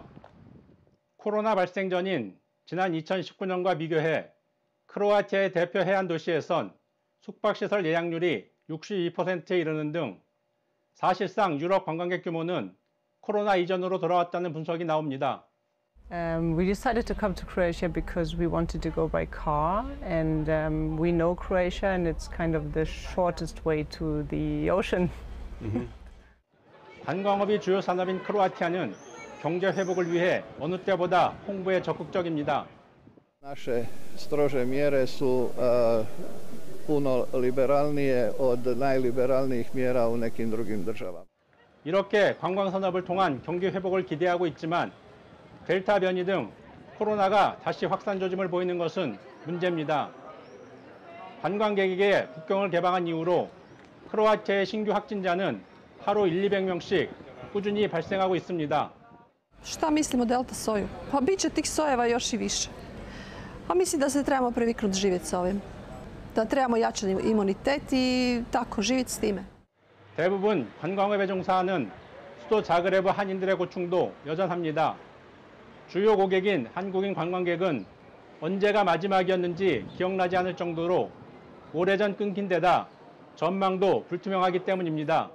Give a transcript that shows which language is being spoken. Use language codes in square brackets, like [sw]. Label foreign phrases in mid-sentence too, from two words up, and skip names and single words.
[ko] 코로나 발생 전인 지난 2019년과 비교해 크로아티아의 대표 해안 도시에선 숙박시설 예약률이 62%에 이르는 등 사실상 유럽 관광객 규모는 코로나 이전으로 돌아왔다는 분석이 나옵니다. [en] We decided to come to Croatia because we wanted to go by car, and we know Croatia, and it's kind of the shortest way to the ocean. [ko] 관광업이 주요 산업인 크로아티아는 경제 회복을 위해 어느 때보다 홍보에 적극적입니다. [hr] Naše strože mjere su puno liberalnije od najliberalnijih mjera u nekim drugim državama. [ko] 이렇게 관광 산업을 통한 경기 회복을 기대하고 있지만 델타 변이 등 코로나가 다시 확산 조짐을 보이는 것은 문제입니다. 관광객에게 국경을 개방한 이후로 크로아티아의 신규 확진자는 하루 100-200명씩 꾸준히 발생하고 있습니다. [hr] Šta mislimo delta soju? Pa bit će tih sojeva još i više. Pa mislim da se trebamo priviknuti živjeti s ovim. Da trebamo jačati imunitet i tako živjeti s time. [ko] 대부분 관광업에 종사하는 수도 자그레브 한인들의 고충도 여전합니다. 주요 고객인 한국인 관광객은 언제가 마지막이었는지 기억나지 않을 정도로 오래전 끊긴 데다 전망도 불투명하기 때문입니다.